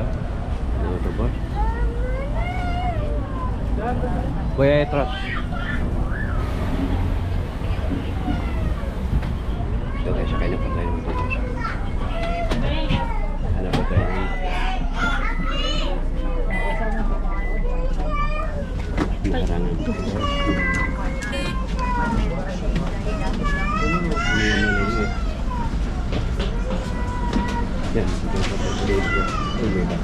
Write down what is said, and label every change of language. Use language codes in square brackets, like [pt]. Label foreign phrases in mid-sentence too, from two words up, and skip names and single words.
[tl] Ano ito po? [es] Voy a detrás. [en] So guys, [tl] sakay na po tayo ng autobus. Hanap po tayo ng harangan. Yan, dito po tayo sa dito. Uwi ba?